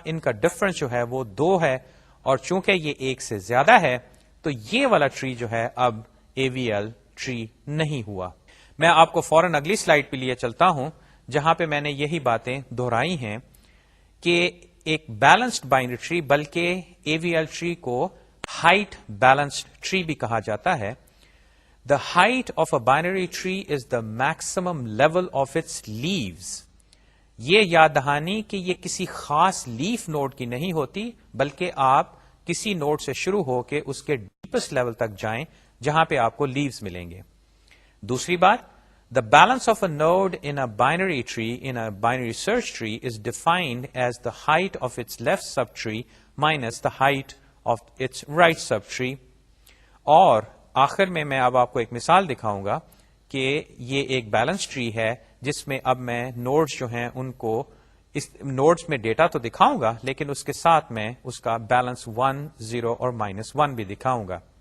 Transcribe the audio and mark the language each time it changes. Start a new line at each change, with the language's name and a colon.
Urdu: ان کا ڈفرنس جو ہے وہ 2 ہے, اور چونکہ یہ 1 سے زیادہ ہے تو یہ والا ٹری جو ہے اب AVL ٹری نہیں ہوا. میں آپ کو فوراً اگلی سلائیڈ پہ لیے چلتا ہوں جہاں پہ میں نے یہی باتیں دہرائی ہیں کہ ایک بیلنسڈ بائنری ٹری, بلکہ AVL ٹری کو ہائٹ بیلنسڈ ٹری بھی کہا جاتا ہے.
English: The height of a binary tree is the maximum level of its leaves.
Urdu: یہ یاد دہانی کہ یہ کسی خاص لیف نوڈ کی نہیں ہوتی, بلکہ آپ کسی نوڈ سے شروع ہو کے اس کے ڈیپسٹ لیول تک جائیں جہاں پہ آپ کو لیوز ملیں گے. دوسری بات,
English: the balance of a node in a binary tree in a binary search tree is defined as the height of its left subtree minus the height of its right subtree.
Urdu: اور آخر میں اب آپ کو ایک مثال دکھاؤں گا کہ یہ ایک بیلنس ٹری ہے جس میں اب میں نوڈز جو ہیں ان کو اس نوڈز میں ڈیٹا تو دکھاؤں گا, لیکن اس کے ساتھ میں اس کا بیلنس 1, 0 اور -1 بھی دکھاؤں گا.